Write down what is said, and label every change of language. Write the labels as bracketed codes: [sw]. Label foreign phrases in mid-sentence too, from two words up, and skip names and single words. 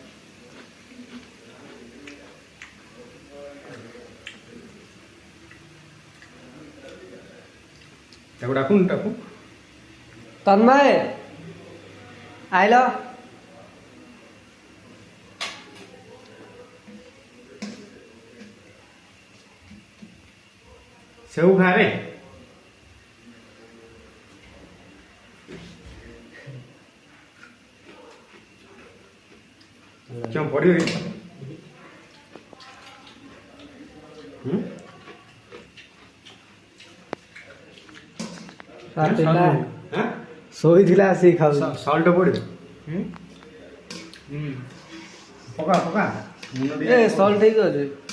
[or] ତାକୁ ଡାକୁନି ତାକୁ। ତନ୍ମୟ ଆଇଲ। ସେଉ ଖାରେ [hi] क्यों पड़ी हुई? [or] ରାତିଟା ଶୋଇଥିଲା ଆସିକି ଖାଉଛି। ସଲ୍ଟ ପଡ଼ିବ। ପକା ପକା ଏ ସଲ୍ଟ ହେଇକି ଅଛି।